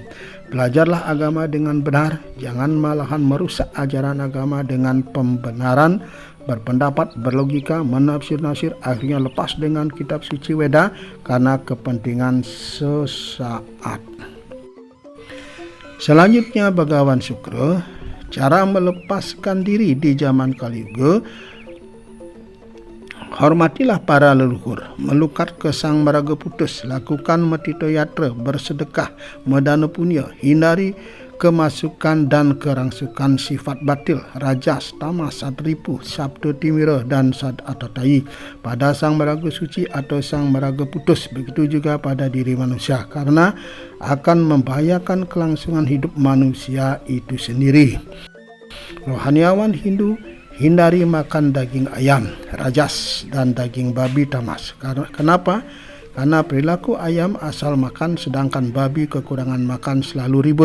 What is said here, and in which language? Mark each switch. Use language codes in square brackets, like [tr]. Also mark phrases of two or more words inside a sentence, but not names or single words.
[id] Belajarlah agama dengan benar, jangan malahan merusak ajaran agama dengan pembenaran, berpendapat, berlogika, menafsir-nafsir, akhirnya lepas dengan kitab suci Weda karena kepentingan sesaat. Selanjutnya Begawan Sukro, cara melepaskan diri di zaman Kali Yuga. Hormatilah para leluhur, melukat ke Sang Maraga-putus, lakukan metito yatra, bersedekah, medana punya, hindari kemasukan dan kerangsukan sifat batil, rajas, tamas, sadripu, sabda timira, dan sad atatai pada Sang Maraga suci atau Sang Maraga-putus. Begitu juga pada diri manusia, karena akan membahayakan kelangsungan hidup manusia itu sendiri. Rohaniawan Hindu, hindari makan daging ayam, rajas, dan daging babi, tamas. Kenapa? Karena perilaku ayam asal makan, sedangkan babi kekurangan makan selalu ribut.